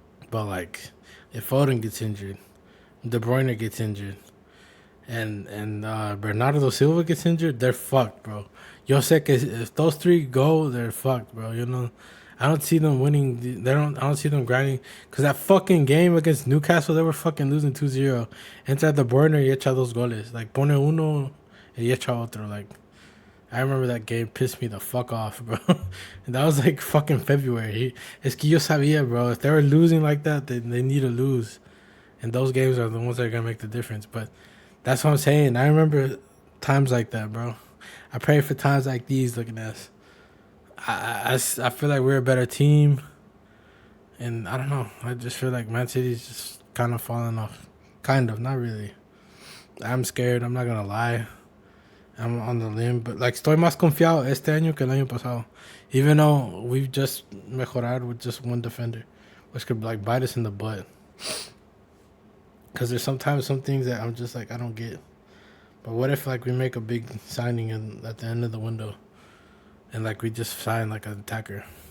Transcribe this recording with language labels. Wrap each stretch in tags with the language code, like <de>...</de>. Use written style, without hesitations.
<en>But like, if Foden gets injured, De Bruyne gets injured, and Bernardo Silva gets injured, they're fucked, bro.</en> <es>Yo sé que</es> <en>if those three go, they're fucked, bro. You know, I don't see them winning. They don't. I don't see them grinding. Cause that fucking game against Newcastle, they were fucking losing 2-0.</en> <es>Entra De Bruyne y echa dos goles. Like pone uno y echa otro.</es> <en>Like I remember that game pissed me the fuck off, bro. And that was like fucking February.</en> <es>Es que yo sabía, bro.</es> <en>If they were losing like that, they need to lose. And those games are the ones that are gonna make the difference. But that's what I'm saying. I remember times like that, bro. I pray for times like these. Looking at us, I feel like we're a better team, and I don't know. I just feel like Man City's just kind of falling off. Kind of, not really. I'm scared. I'm not gonna lie. I'm on the limb, but like</en> <es>estoy más confiado este año que el año pasado.</es> <en>Even though we've just mejorar with just one defender, which could like bite us in the butt. Because there's sometimes some things that I'm just like I don't get. But what if like we make a big signing at the end of the window, and like we just sign like an attacker?</en>